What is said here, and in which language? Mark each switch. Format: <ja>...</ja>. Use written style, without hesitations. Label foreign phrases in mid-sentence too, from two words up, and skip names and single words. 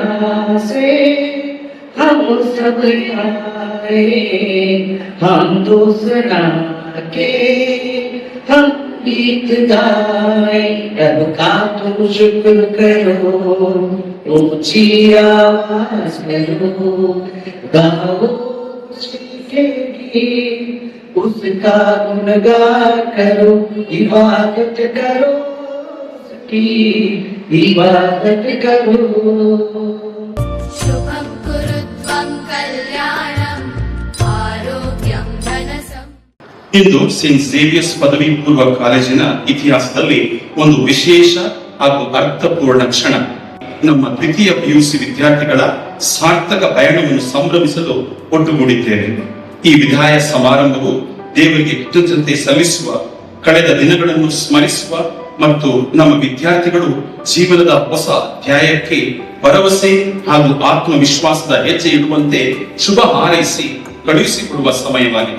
<hi>से हम सब आए, हम दूसरा के हम गीत गाए, रब का तुम शुक्र करो, ऊंची आवाज करो, गाओ उसके गीत, उसका गुणगान करो, इबादत करो की इबादत करो.</hi> <sa>शुभं कुरुत्वं कल्याणं आरोग्यं धनसं.</sa> <kn>ಇಂದು ಸೇಂಟ್ ಝೇವಿಯರ್ಸ್ ಪದವಿ ಪೂರ್ವ ಕಾಲೇಜಿನ ಇತಿಹಾಸದಲ್ಲಿ ಒಂದು ವಿಶೇಷ ಹಾಗೂ ಅರ್ಥಪೂರ್ಣ ಕ್ಷಣ. ನಮ್ಮ ದ್ವಿತೀಯ PUC ವಿದ್ಯಾರ್ಥಿಗಳ ಸಾರ್ಥಕ ಪಯಣವನ್ನು ಸಂಭ್ರಮಿಸಲು ಒಟ್ಟುಗೂಡಿದ್ದೇವೆ. ಈ ವಿದಾಯ ಸಮಾರಂಭವು ದೇವರಿಗೆ ಕೃತಜ್ಞತೆ ಸಲ್ಲಿಸುವ, ಕಳೆದ ದಿನಗಳನ್ನು ಸ್ಮರಿಸುವ ಮತ್ತು ನಮ್ಮ ವಿದ್ಯಾರ್ಥಿಗಳು ಜೀವನದ ಹೊಸ ಅಧ್ಯಾಯಕ್ಕೆ ಭರವಸೆ ಹಾಗೂ ಆತ್ಮವಿಶ್ವಾಸದ ಹೆಜ್ಜೆ ಇಡುವಂತೆ ಶುಭ ಹಾರೈಸಿ ಕಳುಹಿಸಿಕೊಡುವ ಸಮಯವಾಗಿದೆ.</kn>